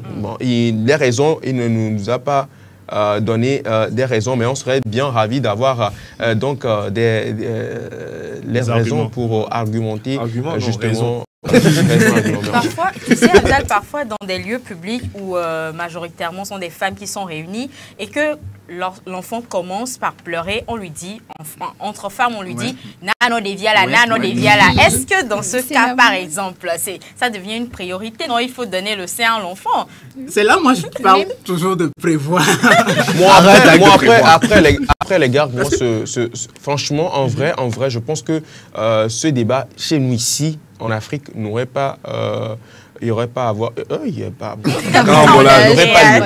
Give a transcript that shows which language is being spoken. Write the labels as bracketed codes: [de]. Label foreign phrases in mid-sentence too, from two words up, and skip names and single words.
[fr] Bon, les raisons, il ne nous a pas donné des raisons, mais on serait bien ravis d'avoir donc les raisons pour argumenter justement. Parfois, tu sais, Abdel, parfois dans des lieux publics où majoritairement sont des femmes qui sont réunies et que l'enfant commence par pleurer, on lui dit, entre femmes, on lui dit nano deviala, nano deviala. Est-ce que dans ce cas, par exemple, ça devient une priorité? Non, il faut donner le sein à l'enfant. C'est là, moi, je parle toujours de prévoir. Après les gars, moi, franchement, en vrai, je pense que ce débat chez nous ici, en Afrique, n'aurait pas, il n'y aurait pas à avoir, il n'y aurait pas lieu.